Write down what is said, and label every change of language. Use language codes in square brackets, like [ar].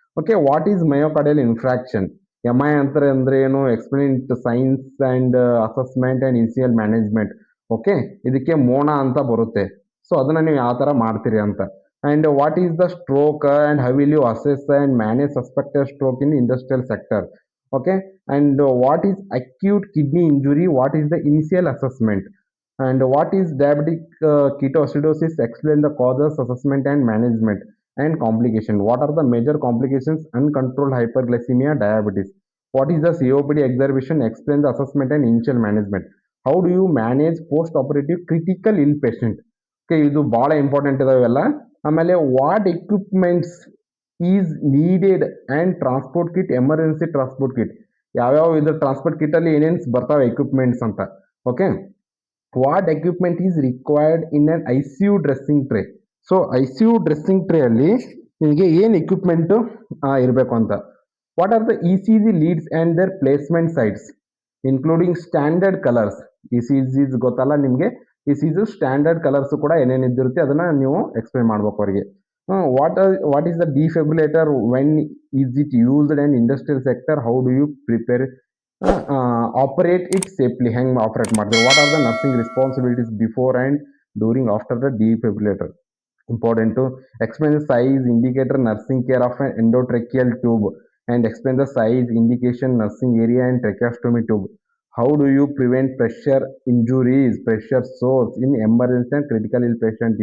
[en] okay, what is myocardial infarction, MI [kn] ಅಂದ್ರೆ ಏನು, [en] Explain signs and assessment and initial management. [kn] Okay, ಇದಕ್ಕೆ ಮೋನಾ ಅಂತ ಬರುತ್ತೆ. ಸೊ ಅದನ್ನು ನೀವು ಯಾವ ಥರ ಮಾಡ್ತೀರಿ ಅಂತ. [en] And what is the stroke and how will you assess and manage suspected stroke in industrial sector. Okay, and what is acute kidney injury, what is the initial assessment, and what is diabetic ketoacidosis, explain the causes, assessment and management, and complication, what are the major complications, uncontrolled hyperglycemia, diabetes, what is the COPD exacerbation, explain the assessment and initial management, how do you manage post operative critical ill patient. Okay, [kn] ಇದು ಭಾಳ important ಇದಾವೆಲ್ಲ. [en] ಆಮೇಲೆ what equipments is needed and transport kit, emergency transport kit, [kn] ಯಾವ್ಯಾವ ಇದು transport ಕಿಟ್ಟಲ್ಲಿ ಏನೇನು ಬರ್ತಾವೆ equipments ಅಂತ. [en] Okay, what equipment is required in an ICU dressing tray. [kn] So ICU dressing tray ಅಲ್ಲಿ ನಿಮಗೆ ಏನು ಎಕ್ವಿಪ್ಮೆಂಟು ಇರಬೇಕು ಅಂತ. [en] What are the ECG leads and their placement sites, including standard colors? [kn] ECGs ಗೊತ್ತಲ್ಲ ನಿಮಗೆ, ECG ಸ್ಟ್ಯಾಂಡರ್ಡ್ ಕಲರ್ಸ್ ಕೂಡ ಏನೇನು ಇದ್ದಿರುತ್ತೆ ಅದನ್ನ ನೀವು ಎಕ್ಸ್ಪ್ಲೈನ್ ಮಾಡ್ಬೇಕು ಅವರಿಗೆ. [en] what is the defibrillator, when is it used and industrial sector, how do you prepare operate it safely, [kn] ಹೆಂಗೆ operate ಮಾಡ್ತೀವಿ? [en] What are the nursing responsibilities before and during after the defibrillator? Important to explain the size indicator nursing care of an endotracheal tube and explain the size indication nursing area and tracheostomy tube. How do you prevent pressure injuries, pressure sores in emergency and critical ill patient?